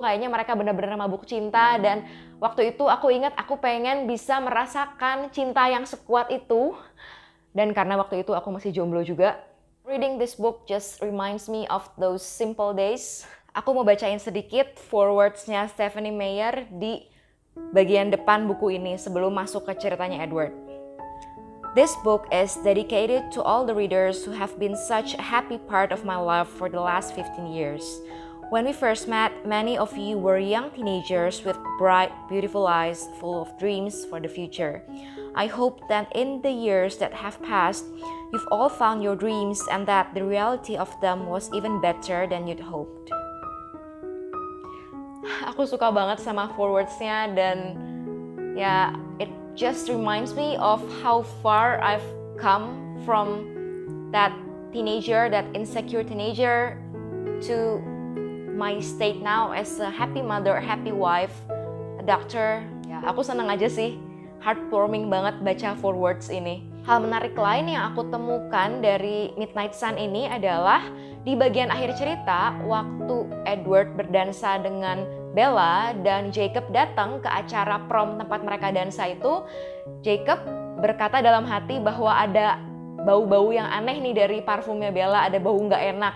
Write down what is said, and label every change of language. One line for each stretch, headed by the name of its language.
Indonesian: Kayaknya mereka benar-benar mabuk cinta, dan waktu itu aku ingat aku pengen bisa merasakan cinta yang sekuat itu. Dan karena waktu itu aku masih jomblo juga,
English: reading this book just reminds me of those simple days.
Indonesian: Aku mau bacain sedikit forwards-nya Stephenie Meyer di bagian depan buku ini sebelum masuk ke ceritanya Edward.
English: This book is dedicated to all the readers who have been such a happy part of my life for the last 15 years. When we first met, many of you were young teenagers with bright, beautiful eyes full of dreams for the future. I hope that in the years that have passed, you've all found your dreams and that the reality of them was even better than you'd hoped.
Indonesian: Aku suka banget sama forwards-nya, dan ya,
English: it just reminds me of how far I've come from that teenager, that insecure teenager, to my state now as a happy mother, a happy wife, a doctor.
Indonesian: Ya, aku seneng aja sih, heartwarming banget baca forwards ini. Hal menarik lain yang aku temukan dari Midnight Sun ini adalah di bagian akhir cerita, waktu Edward berdansa dengan Bella dan Jacob datang ke acara prom tempat mereka dansa itu, Jacob berkata dalam hati bahwa ada bau-bau yang aneh nih dari parfumnya Bella, ada bau nggak enak.